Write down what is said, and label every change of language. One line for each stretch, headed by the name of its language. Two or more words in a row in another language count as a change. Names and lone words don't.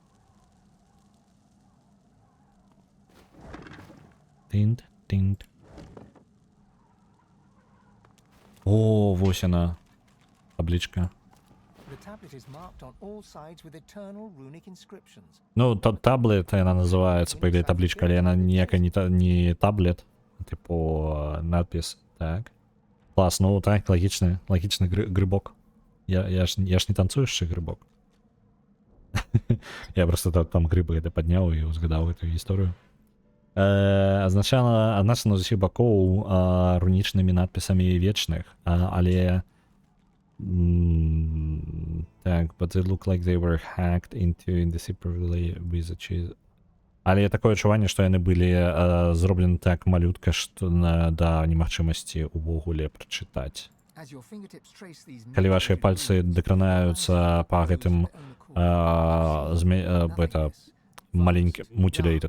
Russian: Тинт.
Belarusian: О, вось яна.
Russian: Табличка. Ну, таблет яна называется, по идее,
Belarusian: табличка, але яна ніяка не таблет.
Russian: Типу, надпись. Так. Класс, ну так, логичный грибок. Я ж не танцующий грибок. Я просто там грибы это поднял и узгадал эту историю.
Belarusian: Азначана з усіх бакоў рунічнымі надпісамі вечных, але так,
English: but they look like they were hacked into indecipherably with a cheese.
Belarusian: Але такое адчуванне, што яны былі зроблены так малютка, што да немагчымасці увогуле прачытаць. Калі вашыя пальцы дакранаюцца па гэтым маленьким мутилейтед.